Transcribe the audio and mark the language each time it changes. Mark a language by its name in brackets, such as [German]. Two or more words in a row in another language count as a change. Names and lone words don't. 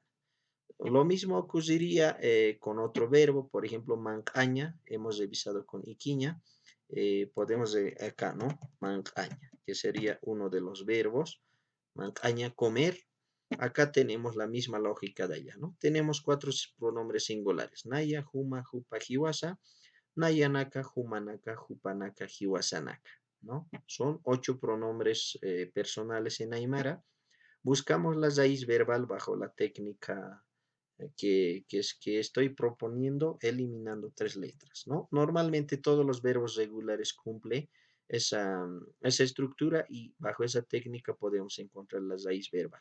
[Spanish] Lo mismo ocurriría con otro verbo, por ejemplo, mancaña, hemos revisado con iquiña, podemos acá, ¿no? Mancaña, que sería uno de los verbos, mancaña, comer. Acá tenemos la misma lógica de allá, ¿no? Tenemos cuatro pronombres singulares, [Aymara] naya, juma, jupa, jiwasa, nayanaka, jumanaka, jupanaka, jiwasanaka, [Spanish] ¿no? Son 8 pronombres personales en Aymara. Buscamos la raíz verbal bajo la técnica que estoy proponiendo, eliminando 3 letras, ¿no? Normalmente todos los verbos regulares cumplen esa estructura y bajo esa técnica podemos encontrar la raíz verbal.